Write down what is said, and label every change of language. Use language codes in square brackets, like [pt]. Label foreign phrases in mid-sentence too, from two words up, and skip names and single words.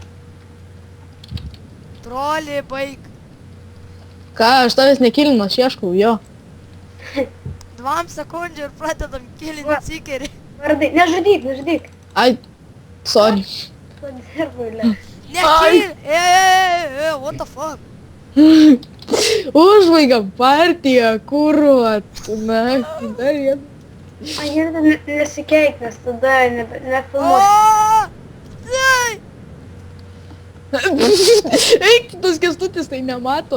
[lt] Troli, baig. Ką, aš tavęs nekilinu, aš ieškau jo. 2 sekundžių ir pradedam kilinti cikerį. Vardai, nežudyk. Ai, sorry. Padirbai, Nekill. [en] What the fuck? [lt] Užbaigiam partiją, kurvat. Na, dar jie. Agirda, nesikeik, nes tada nefilmuos. O! Ai! Eik, tas Kęstutis tai nemato.